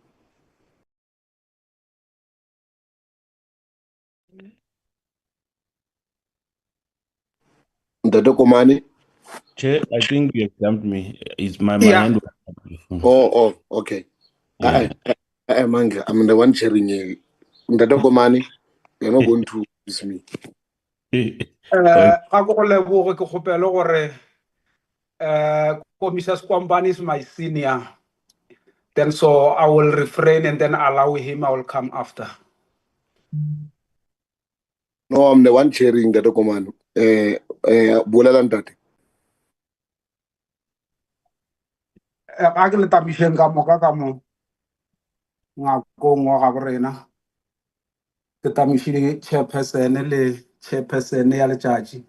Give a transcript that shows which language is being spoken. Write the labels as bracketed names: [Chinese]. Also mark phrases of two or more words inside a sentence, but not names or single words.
[English] Ndado Komani. Chair, I think you have jumped me. It's my hand. Oh, okay. Yeah. Manga, I'm the one sharing here. Ndado Komani, you're not going to use me. [Northern Sotho] A go leboge ke kgopela gore Mrs. [English] Kwambani is my senior. Then so I will refrain and then allow him, I will come after. No, I'm the one chairing the document. [Northern Sotho] Bolela ntate. A ke le tamišeng ka moka ka mo ngakong wa ga borena. Ke tamišile chairperson le chairperson ya letšatši.